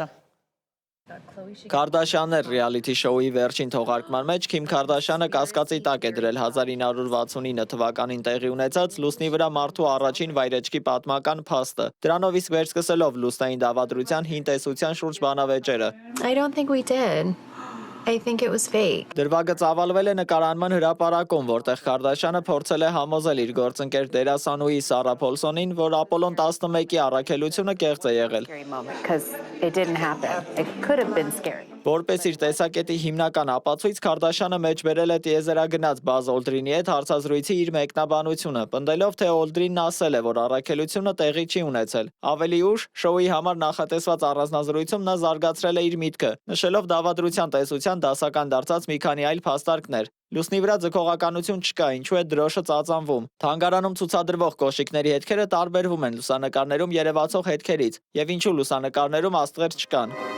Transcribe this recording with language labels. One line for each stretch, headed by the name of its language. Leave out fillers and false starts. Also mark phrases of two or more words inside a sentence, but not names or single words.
Armenian: Քարդաշյաններ ռեալիթի շոուի վերջին թողարկման մեջ Քիմ Քարդաշյանը կասկածի տակ է դրել 1969 թվականին տեղի ունեցած լուսնի վրա մարդու առաջին վայրեջքի պատմական փաստը։ Դրանով իսկ վերսկսելով լուսնային դավադրության հին տեսության շուրջ բանավեճերը։
English: I don't think we did. I think it was fake.
Armenian: Դրվագը ծավալվել է նկարանման հրապարակում, որտեղ Քարդաշյանը փորձել է համոզել իր գործընկեր դերասանուհի Սարա Փոլսոնին, որ Ապոլոն 11-ի առաքելությունը կեղծ է եղել։
English: Because it didn't happen. It could have been scary.
Armenian: Որպես իր տեսակետի հիմնական ապացույց Քարդաշյանը մեջ բերել է տիեզերագնաց Բազ Օլդրինի հետ հարցազրույցի իր մեկնաբանությունը, պնդելով, թե Օլդրինն ասել է, որ առաքելությունը տեղի չի ունեցել։ Ավելի ուշ շոուի համար նախատեսված առանձնազրույցում նա զարգացրել է իր միտքը, նշելով դավադրության տեսության դասական դարձած մի քանի այլ փաստարկներ։ Լուսնի վրա ձգողականություն չկա, ինչու է դրոշը ծածանվում։ Թանգարանում ցուցադրվող կոշիկների հետքերը տարբերվում են լուսանկարներում երևացող հետքերից, եւ ինչու լուսանկարներում աստղեր չկան։